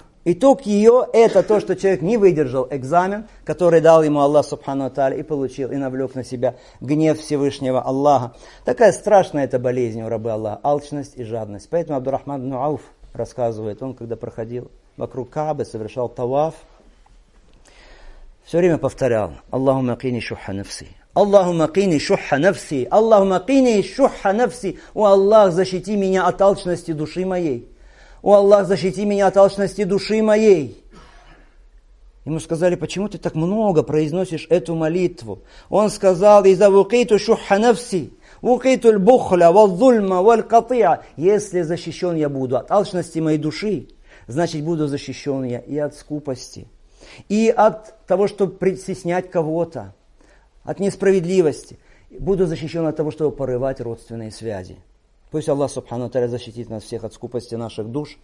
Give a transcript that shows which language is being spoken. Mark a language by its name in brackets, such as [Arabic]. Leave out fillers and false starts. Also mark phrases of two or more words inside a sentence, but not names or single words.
[Russian] Итог ее – это то, что человек не выдержал экзамен, который дал ему Аллах [Arabic] سبحانه وتعالى, [Russian] и получил, и навлек на себя гнев Всевышнего Аллаха. Такая страшная эта болезнь у рабы Аллаха – алчность и жадность. Поэтому Абдурахман ибн Ауф, рассказывает, он когда проходил вокруг Каабы, совершал таваф, все время повторял: [Arabic] اللهم قني شح نفسي. اللهم قني شح نفسي. اللهم قني شح نفسي. [Russian] О Аллах, защити меня от алчности души моей. О Аллах, защити меня от алчности души моей. Ему сказали: почему ты так много произносишь эту молитву? Он сказал: [Arabic] «إذا وقيت شح نفسي، وقيت البخل، والظلم، والقطيعة». [Russian] Если защищен я буду от алчности моей души, значит буду защищен я и от скупости, и от того, чтобы притеснять кого-то, от несправедливости. Буду защищен от того, чтобы порывать родственные связи. Пусть Аллах [Arabic] سبحانه وتعالى [Russian] защитит нас всех от скупости наших душ.